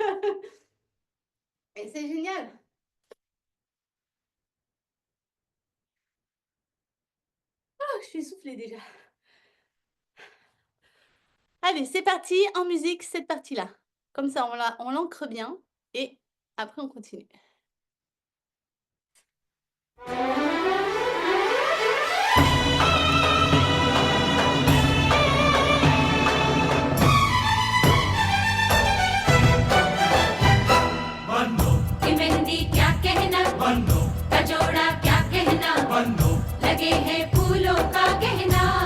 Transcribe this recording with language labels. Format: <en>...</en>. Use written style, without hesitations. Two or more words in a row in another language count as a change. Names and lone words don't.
<fr>Vous avez vu? Et c'est génial. Oh, je suis essoufflée déjà. Allez, c'est parti, en musique, cette partie-là. Comme ça, on l'ancre bien et après on continue.</fr> <hi>कि मेहंदी क्या कहना कजोड़ा क्या कहना लगे हैं फूलों का गहना</hi>